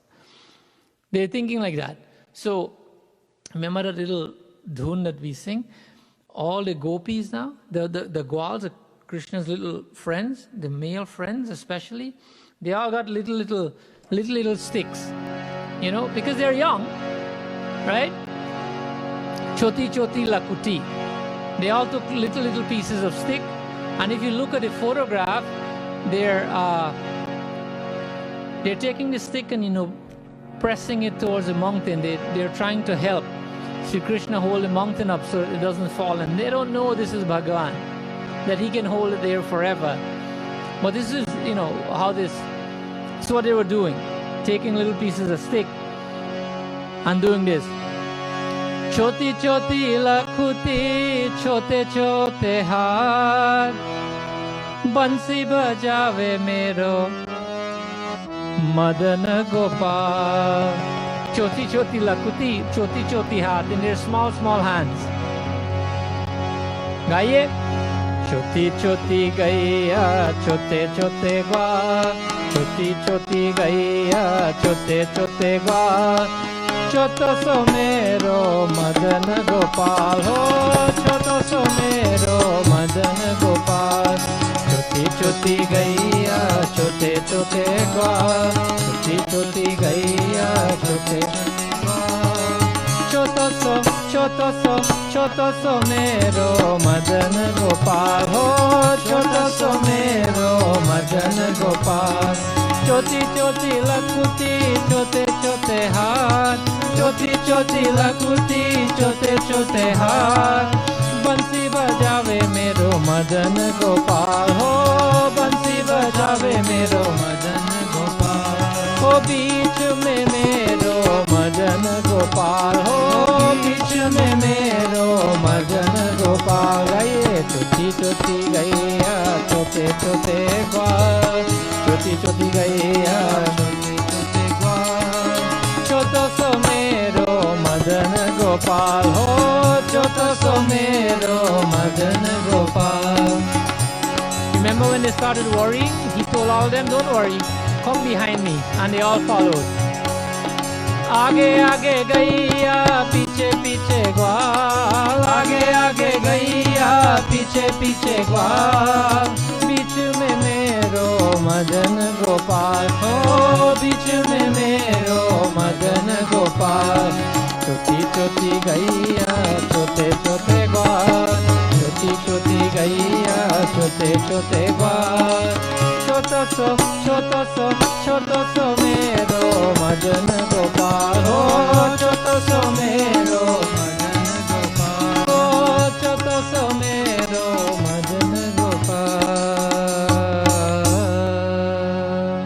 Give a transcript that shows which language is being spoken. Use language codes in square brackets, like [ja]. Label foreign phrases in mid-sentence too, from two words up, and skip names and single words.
[en] They're thinking like that. So, remember that little dhun that we sing? All the gopis now, the Gwals, Krishna's little friends, the male friends especially, they all got little sticks, because they're young, right? [bra] छोटी छोटी लकुटी. [en] They all took little pieces of stick, and if you look at the photograph, they're taking the stick and pressing it towards the mountain. They're trying to help Sri Krishna hold the mountain up so it doesn't fall. And they don't know this is Bhagavan, that he can hold it there forever. But this is, how it's what they were doing. Taking little pieces of stick and doing this. [bra] छोटी छोटी लकुटी, छोटे छोटे हाथ, बंसी बजावे मेरो मदन गोपाल. छोटी छोटी लकुटी, छोटी छोटी हाथ, [en] in their small hands. [bra] Gaiye. छोटी छोटी गैया, छोटे छोटे ग्वा. छोटी छोटी गैया, छोटे छोटे ग्वा. छोटो सोमेरो मदन गोपाल. हो, छोटो सोमेरो मदन गोपाल. छोटी छोटी गैया, छोटे छोटे ग्वा. छोटी छोटी गैया, छोटे छोटो सो मेरो मदन गोपाल. हो, छोटो सो मेरो मदन गोपाल. छोटी छोटी लकुटी, छोटे छोटे हाथ. छोटी छोटी लकुटी, छोटे छोटे हाथ. बंसी बजावे मेरो मदन गोपाल. हो, बंसी बजावे मेरो मदन गोपाल. हो, बीच में मेरो मदन गोपाल. हो, बीच में मेरो मदन गोपाल. गाइये छोटी छोटी गैया, छोटे छोटे ग्वा. छोटी छोटी गैया, छोटे छोटे ग्वा. छोटो सोमेरो मदन गोपाल. हो, छोटो सोमेरो मदन गोपाल. [en] Remember when they started worrying? He told all of them, don't worry, come behind me. And they all followed. [bra] आगे आगे गैया, पीछे पीछे ग्वाल. आगे आगे गैया, पीछे पीछे ग्वाल. बीच में मेरो मदन गोपाल. ओह, बीच में मेरो मदन गोपाल. छोटी छोटी गैया, छोटे छोटे ग्वाल. छोटी छोटी गैया, छोटे छोटे ग्वाल. छोटो सो मेरो मदन गोपाल. ओह, छोटो सो मेरो मदन गोपाल. ओह, छोटो सो मेरो मदन गोपाल.